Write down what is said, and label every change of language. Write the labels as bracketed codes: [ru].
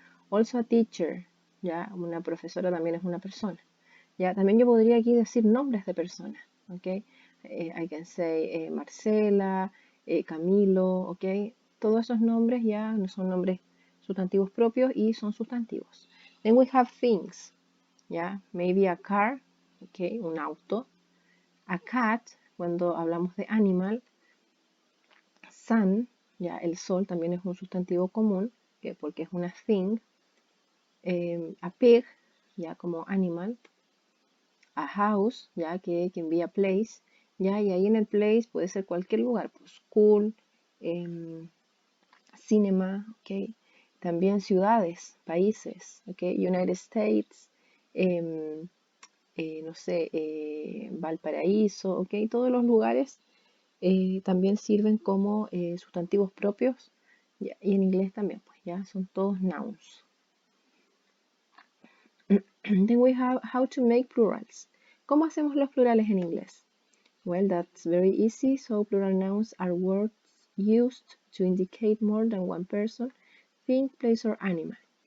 [en] Also a teacher, [es] ya, una profesora también es una persona. Ya, también yo podría aquí decir nombres de personas, ¿ok? [en] I can say [es] Marcela, Camilo, ¿ok? Todos esos nombres ya no son nombres sustantivos propios y son sustantivos. [en] Then we have things, ya, maybe a car, ¿ok? [es] Un auto. [en] A cat, [es] cuando hablamos de animal. Sun, ya, el sol también es un sustantivo común, porque es una thing. [en] A pig, [es] ya, como animal. [en] A house, [es] ya que envía place, ya, y ahí en el place puede ser cualquier lugar, pues [en] school, cinema, [es] ok, también ciudades, países, ok, United States, no sé, Valparaíso, ok, todos los lugares también sirven como sustantivos propios, ya, y en inglés también, pues ya son todos nouns. [en] Then we have how to make plurals. [es] ¿Cómo hacemos los plurales en inglés? [en] Well, that's very easy. So plural nouns are words used to indicate more than one person, thing, place or animal.